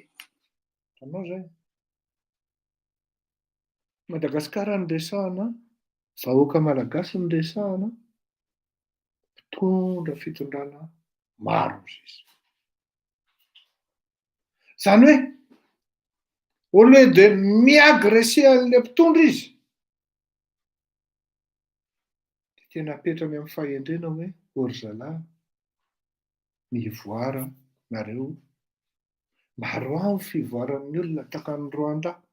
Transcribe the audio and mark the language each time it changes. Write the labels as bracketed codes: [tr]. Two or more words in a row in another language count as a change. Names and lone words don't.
[mg] tanao zay Madagasikara ny resahana vahoaka malagasy ny resahana mpitondra fitondrana maro izy zany hoe [fr] au lieu de [mg] miagresser an'le mpitondra izy de tena apetrany amin'ny fahendrena hoe ory zalahy mivoara nareo maro ao fivoaran'ny olona takan'ny Rwanda